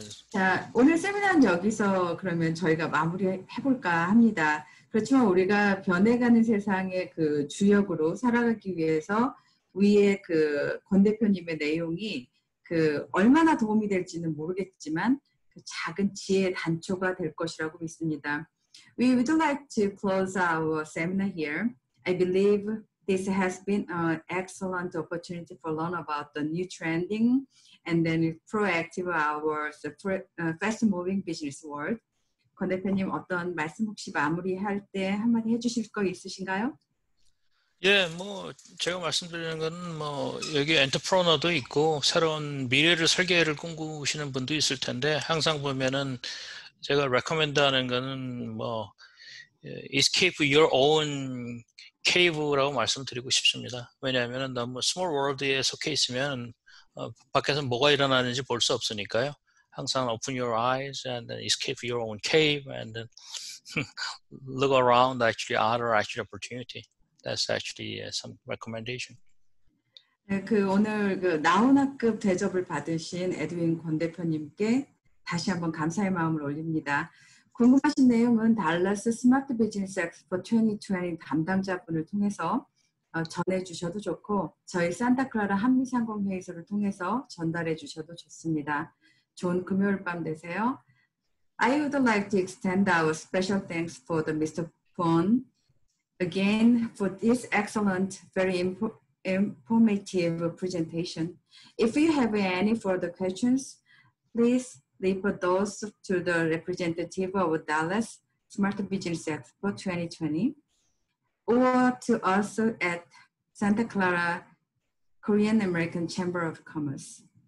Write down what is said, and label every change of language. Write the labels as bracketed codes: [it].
[ko] 자, 오늘 세미나는 여기서 그러면 저희가 마무리해 볼까 합니다. 그렇지만 우리가 변해가는 세상의 그 주역으로 살아가기 위해서 위에 그 권 대표님의 내용이 그 얼마나 도움이 될지는 모르겠지만 그 작은 지혜의 단초가 될 것이라고 믿습니다. [en] We would like to close our seminar here. I believe this has been an excellent opportunity for learn about the new trending and then proactive hours, fast-moving business world. [ko] 권 대표님 어떤 말씀 혹시 마무리할 때 한마디 해주실 거 있으신가요? 예, 뭐 제가 말씀드리는 건 뭐 여기 엔터프로너도 있고 새로운 미래를 설계를 꿈꾸시는 분도 있을 텐데 항상 보면은 제가 recommend하는 거는 뭐 [en] escape your own cave [ko] 라고 말씀드리고 싶습니다. 왜냐하면 너무 [en] small world [ko] 에 속해 있으면 밖에서 뭐가 일어나는지 볼 수 없으니까요. 항상 [en] open your eyes and then escape your own cave and then look around actually other opportunity. That's actually some recommendation. [ko] 네, 그 오늘 그 나훈아급 대접을 받으신 에드윈 권 대표님께 다시 한번 감사의 마음을 올립니다. 궁금하신 내용은 달라스 스마트 비즈니스 엑스포 2020 담당자분을 통해서 전해 주셔도 좋고 저희 산타클라라 한미상공회의소를 통해서 전달해 주셔도 좋습니다. 좋은 금요일 밤 되세요. [en] I would like to extend our special thanks for the Mr. Kwon again for this excellent, very informative presentation. If you have any further questions, please leave those to the representative of Dallas Smart Business Expo 2020 or to us at Santa Clara Korean American Chamber of Commerce.